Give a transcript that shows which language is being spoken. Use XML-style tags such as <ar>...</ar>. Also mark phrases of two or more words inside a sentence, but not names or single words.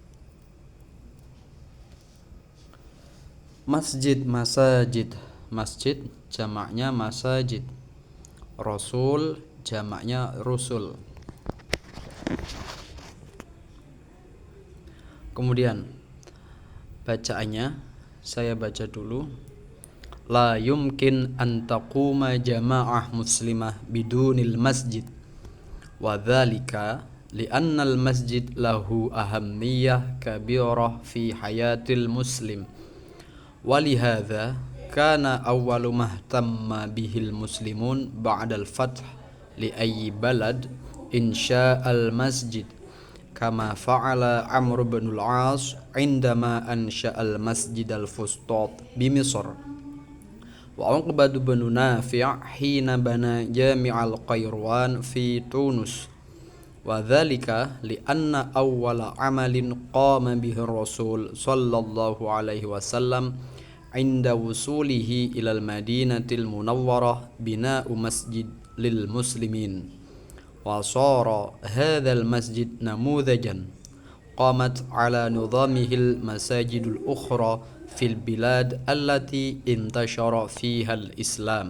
<id>Masjid, masjid jamaknya masajid. Rasul jamaknya rusul. Kemudian bacaannya saya baca dulu.</id> <ar>لا يمكن أن تقوم جماعة مسلمة بدون المسجد، وذلك لأن المسجد له أهمية كبيرة في حياة المسلم، ولهذا كان أول ما اهتم به المسلمون بعد الفتح لأي بلد إنشاء المسجد, كما فعل عمرو بن العاص عندما أنشأ المسجد الفسطاط بمصر، وعقبة بن نافع حين بنى جامع القيروان في تونس، وذلك لأن أول عمل قام به الرسول صلى الله عليه وسلم عند وصوله إلى المدينة المنورة بناء مسجد للمسلمين وصار هذا المسجد نموذجا قامت على نظامه المساجد الأخرى في البلاد التي انتشر فيها الإسلام.</ar>